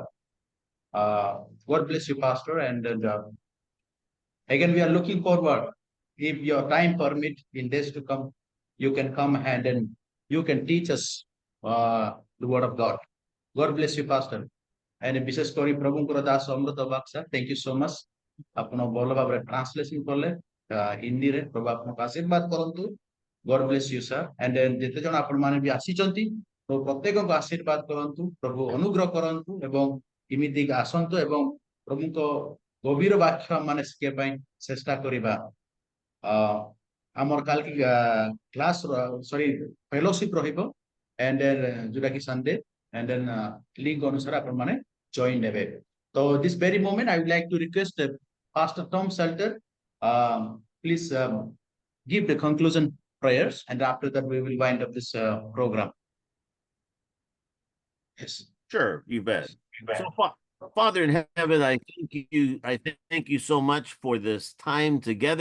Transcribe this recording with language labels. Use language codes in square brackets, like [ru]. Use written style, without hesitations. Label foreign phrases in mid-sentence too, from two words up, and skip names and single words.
[en] God bless you, Pastor. And again, we are looking forward. If your time permit in days to come, you can come and then you can teach us the word of God. God bless you, Pastor. And [or] ବିଶେଷ କରି ପ୍ରଭୁଙ୍କର ଦାସ ଅମୃତ ବାଗ [en] sir thank you so much [or] ଆପଣ ଭଲ ଭାବରେ ଟ୍ରାନ୍ସଲେସନ କଲେ ହିନ୍ଦୀରେ ପ୍ରଭୁ ଆପଣଙ୍କୁ ଆଶୀର୍ବାଦ କରନ୍ତୁ [en] God bless you sir and [or] ଯେତେ ଜଣ ଆପଣମାନେ ବି ଆସିଛନ୍ତି ପ୍ରଭୁ ପ୍ରତ୍ୟେକଙ୍କୁ ଆଶୀର୍ବାଦ କରନ୍ତୁ ପ୍ରଭୁ ଅନୁଗ୍ରହ କରନ୍ତୁ ଏବଂ ଏମିତି ଆସନ୍ତୁ ଏବଂ ପ୍ରଭୁଙ୍କ ଗଭୀର ବାକ୍ୟ ମାନେ ଶିଖିବା ପାଇଁ ଚେଷ୍ଟା କରିବା ଆମର କାଲି କ୍ଲାସ ସରି ଫେଲୋସିପ ରହିବ [en] and then [or] ଯୋଉଟା କି ସଣ୍ଡେ [en] and then [or] link ଅନୁସାରେ ଆପଣମାନେ join ନେବେ [en] so this very moment I would like to request Pastor Tom Salter please give the conclusion prayers and after that we will wind up this program. Yes, Sure, you bet. So, Father in heaven, I thank you so much for this time together.